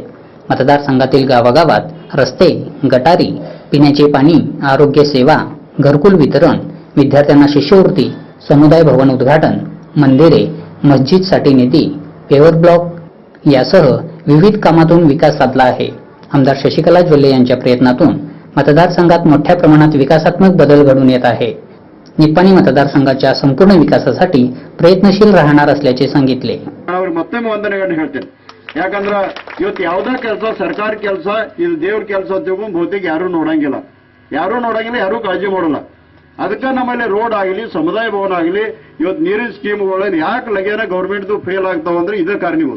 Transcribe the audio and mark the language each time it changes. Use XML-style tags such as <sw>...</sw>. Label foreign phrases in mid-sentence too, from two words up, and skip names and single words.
<mr>मतदारसंघातील गावागावात रस्ते, गटारी, पिण्याचे पाणी, आरोग्य सेवा, घरकुल वितरण, विद्यार्थ्यांना शिष्यवृत्ती, समुदाय भवन उद्घाटन, मंदिरे, मस्जिदसाठी निधी, पेवर ब्लॉक यासह विविध कामातून विकास साधला आहे। आमदार शशिकला जोल्ले यांच्या प्रयत्नातून मतदारसंघात मोठ्या प्रमाणात विकासात्मक बदल घडून येत आहे। निप्पाणी मतदारसंघाच्या संपूर्ण विकासासाठी प्रयत्नशील राहणार असल्याचे सांगितले।</mr> <kn>ಮತ್ತೊಮ್ಮೆ ವಂದನೆಗಳನ್ನು ಹೇಳ್ತೇನೆ। ಯಾಕಂದ್ರೆ ಇವತ್ತು ಯಾವುದೇ ಕೆಲಸ ಸರ್ಕಾರ ಕೆಲಸ ಇದು ದೇವ್ರ ಕೆಲಸ ಅಂತ ಬಹುತೇಕ ಯಾರು ನೋಡಂಗಿಲ್ಲ, ಯಾರು ಕಾಳಜಿ ಮಾಡಲ್ಲ। ಅದಕ್ಕೆ ನಮ್ಮಲ್ಲಿ ರೋಡ್ ಆಗಲಿ, ಸಮುದಾಯ ಭವನ ಆಗಲಿ, ಇವತ್ತು ನೀರಿನ ಸ್ಕೀಮ್ಗಳಲ್ಲಿ ಯಾಕೆ ಲಗೇನ ಗೌರ್ಮೆಂಟ್ದು ಫೇಲ್ ಆಗ್ತಾವಂದ್ರೆ ಇದೇ ಕಾರಣೀಭೂತ।</kn>